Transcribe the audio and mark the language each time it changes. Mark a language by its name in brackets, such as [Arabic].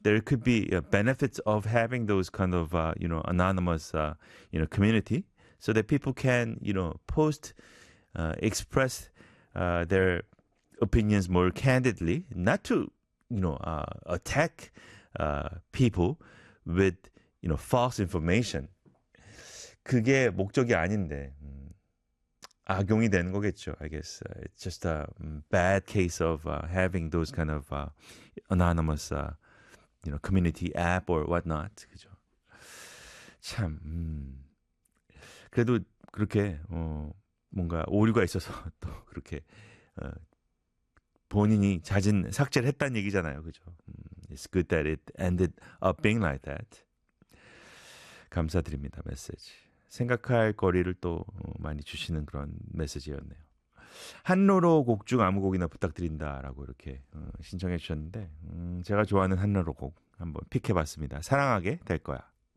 [English] There could be benefits of having those kind of, you know, anonymous, you know, community so that people can, you know, post, express their opinions more candidly, not to, you know, attack people with, you know, false information. [Korean] 그게 목적이 아닌데. 악용이 되는 거겠죠. [English] I guess it's just a bad case of having those kind of anonymous, you know, community app or whatnot. [Korean] 그죠? 참 그래도 그렇게 뭔가 오류가 있어서 또 그렇게 본인이 자진 삭제를 했다는 얘기잖아요. 그죠? [English] It's good that it ended up being like that. [Korean] 감사드립니다. 메시지. 생각할 거리를 또 많이 주시는 그런 메시지였네요. 한로로 곡 중 아무 곡이나 부탁드린다라고 이렇게 신청해 주셨는데 제가 좋아하는 한로로 곡 한번 픽해봤습니다. 사랑하게 될 거야.